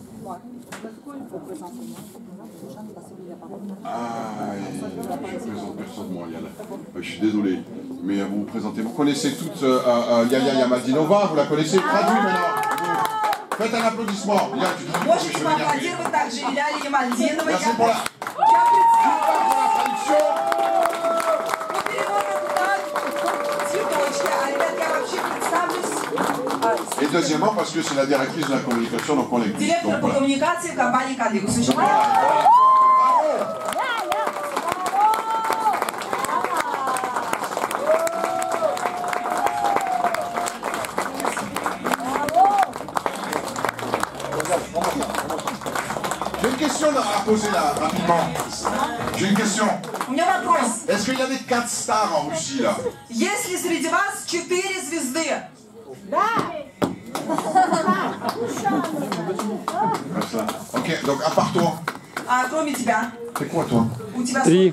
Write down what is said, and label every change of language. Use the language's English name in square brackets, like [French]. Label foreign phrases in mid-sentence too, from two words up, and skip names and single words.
[French] Ah, je présente personne, moi, Yann. Je suis désolé, mais vous vous présentez. Vous connaissez toutes Yaya Yamadinova, vous la connaissez? Traduit maintenant. Faites un applaudissement. Yann, tu traduis, [Russian] Можете [French] je vais venir. [Russian] поаплодировать также Иляне Ямальдиновой. [French] Merci pour la traduction. Et deuxièmement, parce que c'est la directrice de la communication, donc on l'écoute. [Russian] Директор [French] Donc, [Russian] по [French] voilà. [Russian] коммуникации в компании Colligus. [French] J'ai une question à poser là, rapidement. J'ai une question. [Russian] У меня вопрос. [French] Est-ce qu'il y a des 4 stars en Russie là? [Russian] Есть ли среди вас 4 звезды? [French] Ok, donc à part toi, [Russian] А кроме тебя? [French] c'est quoi toi? [Russian] У тебя сколько?